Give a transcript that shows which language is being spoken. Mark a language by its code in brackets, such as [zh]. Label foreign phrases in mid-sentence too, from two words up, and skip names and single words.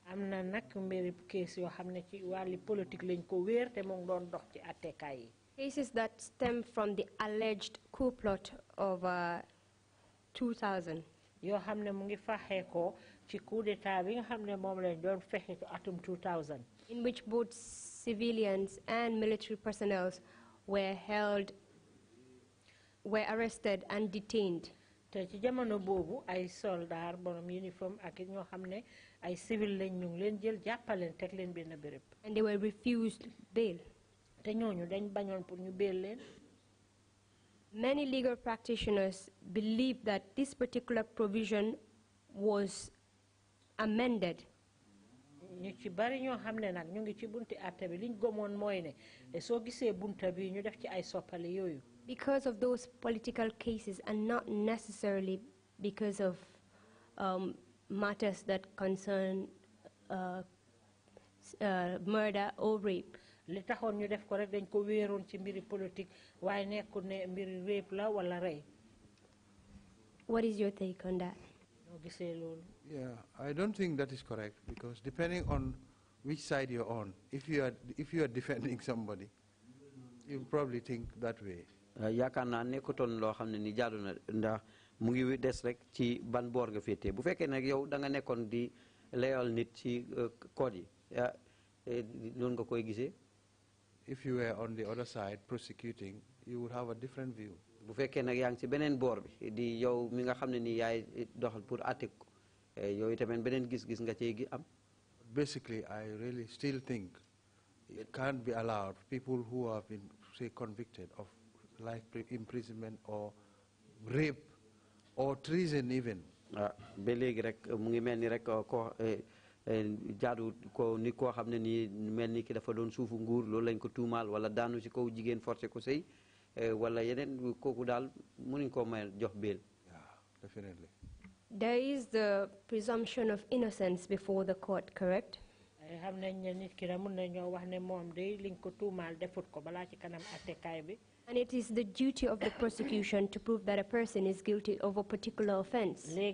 [en] Cases that stem from the alleged coup plot of 2000. In which both civilians and military personnel were arrested and detained. [wo] Te ci jamono boobu ay soldat borom uniform ak ñoo xam ne ay civil lañ ñu leen jël jàppaleen teg leen benn béréb. [en] And they were refused bail. [wo] Te ñooñu dañ bañoon pour ñu bail leen. [en] Many legal practitioners believe that this particular provision was amended. [wo] Ñu ci bari ñoo xam ne nag ñu ngi ci bunti àtte bi liñ gëmoon mooy ne soo gisee bunta bi ñu def ci ay soppale yooyu. [en] Because of those political cases and not necessarily because of matters that concern murder or rape. [wo] li taxoon ñu def ko rek dañ ko wéeroon ci mbiri politique waaye nekkul ne mbiri rape la wala rey. [en] What is your take on that? Yeah, I don't think that is correct, because depending on which side you're on, if you are defending somebody, you probably think that way. [wo] yaakaar naa nekkutoon loo xam ne ni jaadu na ndax mu ngi des rek ci ban boor nga féetee bu fekkee nag yow da nga nekkoon di layal nit ci code yi noonu nga koy gisee. [en] If you were on the other side prosecuting, you would have a different view. [wo] bu fekkee nag yaa ngi ci beneen boor bi di yow mi nga xam ne ni yaay doxal pour àtte ko yow itamit beneen gis-gis nga cee am. [en] Basically, I really still think it can't be allowed people who have been, say, convicted of life imprisonment or rape or treason even. [wo] ba léegi rek mu ngi mel ni rek ko jaadu ko ni koo xam ne nii mel ni ki dafa doon suufu nguur loolu lañ ko tuumaal wala daanu ci kaw jigéen forcé ko sëy wala yeneen kooku daal mënuñ koo may jox bail. [en] Yeah, definitely. There is the presumption of innocence before the court, correct? And it is the duty of the prosecution to prove that a person is guilty of a particular offense.